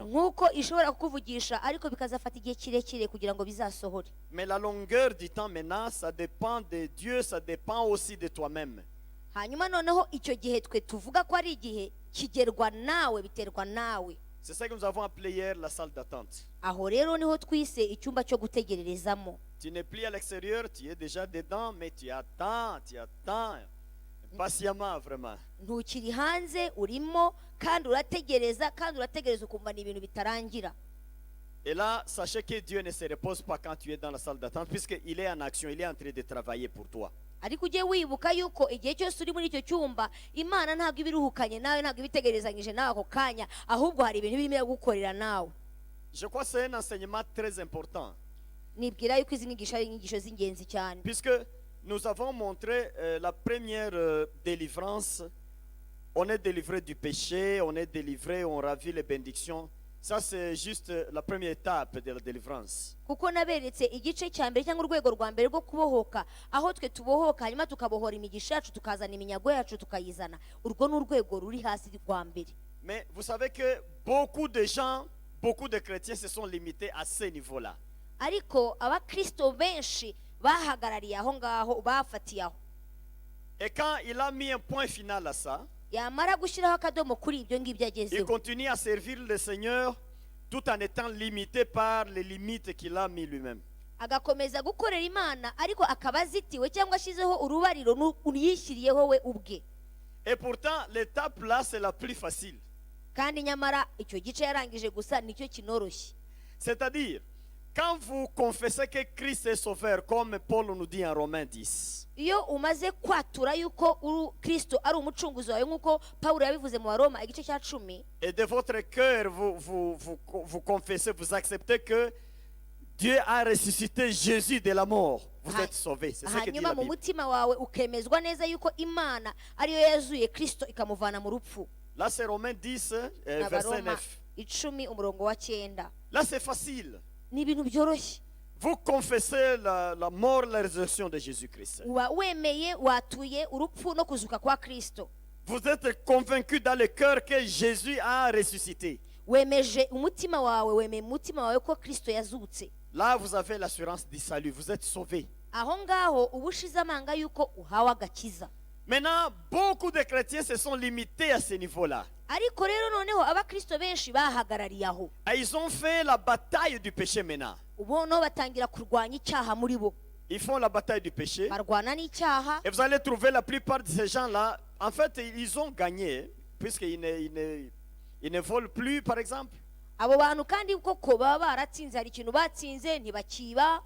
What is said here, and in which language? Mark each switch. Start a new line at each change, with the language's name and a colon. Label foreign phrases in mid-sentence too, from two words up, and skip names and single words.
Kinyarwanda: Nkuko ishobora kukuvugisha, ariko bikazafata igihe kirekire kugira ngo bizasohore.
French: Mais la longueur du temps maintenant, ça dépend de Dieu, ça dépend aussi de toi-même.
Kinyarwanda: Hanyuma noneho icyo gihe twe tuvuga ko ari igihe kigerwa nawe, biterwa nawe.
French: C'est ça que nous avons appelé hier la salle d'attente.
Kinyarwanda: Aho rero niho twise icyumba cyo gutegererezamo.
French: Tu n'es plus à l'extérieur, tu es déjà dedans, mais tu attends patiemment vraiment.
Kinyarwanda: Ntukiri hanze, urimo kandi urategereza ukumva ni ibintu bitarangira.
French: Et là, sachez que Dieu ne se repose pas quand tu es dans la salle d'attente, puisqu'il est en action, il est en train de travailler pour toi.
Kinyarwanda: Ariko ujye wibuka yuko igihe cyose uri muri icyo cyumba, Imana ntabwo ibiruhukanye nawe, ntabwo ibitegerezanyije nawe ako kanya, ahubwo hari ibintu birimo gukorera nawe.
French: Je crois que c'est un enseignement très important.
Kinyarwanda: Nibwira yuko izi nyigisho ari inyigisho z'ingenzi cyane.
French: Puisque nous avons montré la première délivrance, on est délivré du péché, on est délivré, on ravit les bénédictions. Ça, c'est juste la première étape de la délivrance.
Kinyarwanda: Kuko naberetse igice cya mbere cyangwa urwego rwa mbere rwo kubohoka, aho twe tubohoka hanyuma tukabohora imigisha yacu, tukazana iminyago yacu tukayizana. Urwo ni urwego ruri hasi rwa mbere.
French: Mais vous savez que beaucoup de gens, beaucoup de chrétiens se sont limités à ce niveau-là.
Kinyarwanda: Ariko abakristo benshi bahagarariye aho ngaho, bafatiye aho.
French: Et quand il a mis un point final à ça,
Kinyarwanda: Yamara gushyiraho akadomo kuri ibyo ngibyo
French: il
Kinyarwanda: agezeho,
French: continue à servir le Seigneur tout en étant limité par les limites qu'il a mis lui-même.
Kinyarwanda: agakomeza gukorera Imana, ariko akaba azitiwe cyangwa ashyizeho urubariro yishyiriyeho we ubwe.
French: Et pourtant, l'étape là, c'est la plus facile.
Kinyarwanda: Kandi nyamara icyo gice yarangije gusa nicyo kinoroshye.
French: C'est-à-dire, quand vous confessez que Christ est sauveur, comme Paul nous dit en Romains 10,
Kinyarwanda: Iyo umaze kwatura yuko Kristo ari umucunguzi wawe, nk'uko Pawulo yabivuze mu Baroma igice cya 10,
French: et de votre cœur, vous confessez, vous acceptez que Dieu a ressuscité Jésus de la mort, vous êtes sauvés. C'est ce que dit
Kinyarwanda: hanyuma
French: la
Kinyarwanda: mu
French: Bible.
Kinyarwanda: mutima wawe ukemezwa neza yuko Imana ariyo yazuye Kristo ikamuvana mu rupfu.
French: Là, c'est Romains 10, verset
Kinyarwanda: Abaroma
French: 9.
Kinyarwanda: 10 umurongo wa 9.
French: Là, c'est facile.
Kinyarwanda: Ni ibintu byoroshye.
French: Vous confessez la mort, la résurrection de Jésus-Christ.
Kinyarwanda: Uba wemeye, watuye urupfu no kuzuka kwa Kristo.
French: Vous êtes convaincu dans le cœur que Jésus a ressuscité.
Kinyarwanda: Wemeje umutima wawe, wemeye umutima wawe ko Kristo yazutse.
French: Là, vous avez l'assurance du salut. Vous êtes sauvés.
Kinyarwanda: Aho ngaho uba ushize amanga yuko uhawe agakiza.
French: Maintenant, beaucoup de chrétiens se sont limités à ce niveau-là.
Kinyarwanda: Ariko rero noneho abakristo benshi bahagarariye aho.
French: Et ils ont fait la bataille du péché maintenant.
Kinyarwanda: Ubu no batangira kurwanya icyaha muri bo.
French: Ils font la bataille du péché.
Kinyarwanda: Barwana n'icyaha.
French: Et vous allez trouver la plupart de ces gens-là, en fait, ils ont gagné, puisqu'ils ne volent plus, par exemple.
Kinyarwanda: Abo bantu kandi koko baba baratsinze, hari ikintu batsinze, ntibakiba,